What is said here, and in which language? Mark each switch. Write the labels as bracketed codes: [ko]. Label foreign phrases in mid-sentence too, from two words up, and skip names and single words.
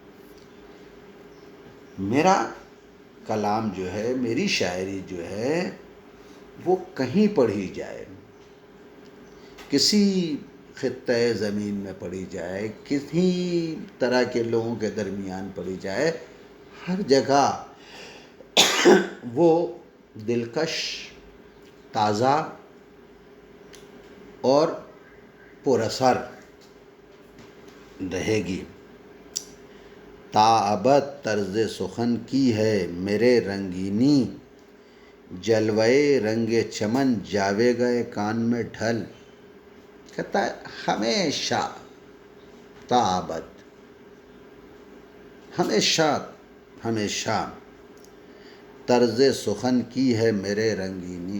[ur] میرا کلام جو ہے، میری شاعری جو ہے وہ کہیں پڑھی جائے، کسی خطۂ زمین میں پڑھی جائے، کسی طرح کے لوگوں کے درمیان پڑھی جائے، ہر جگہ وہ دلکش، تازہ اور پر اثر رہے گی. تا ابد طرز سخن کی ہے میرے رنگینی، جلوے رنگ چمن جاوے گئے کان میں ڈھل. کہتا ہے ہمیشہ، تا ابد، ہمیشہ ہمیشہ طرز سخن کی ہے میرے رنگینی.